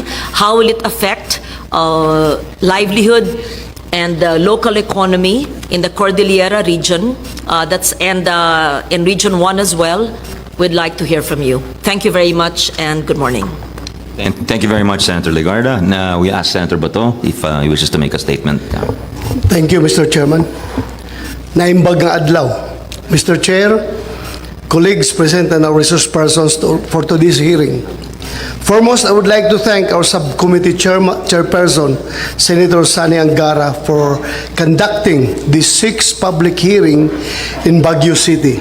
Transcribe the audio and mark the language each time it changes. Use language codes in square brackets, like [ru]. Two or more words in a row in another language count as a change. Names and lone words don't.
[en] How will it affect livelihood and the local economy in the Cordillera region, and in Region 1 as well? We'd like to hear from you. Thank you very much and good morning. Thank you very much, Senator Legarda. Now we ask Senator Bato if he wishes to make a statement. Thank you, Mr. [ilo] Chairman. Naimbag nga adlaw. [en] Mr. Chair, colleagues present and our resource persons for today's hearing. Foremost, I would like to thank our subcommittee chairperson, Senator Sani Angara, for conducting this 6th public hearing in Baguio City.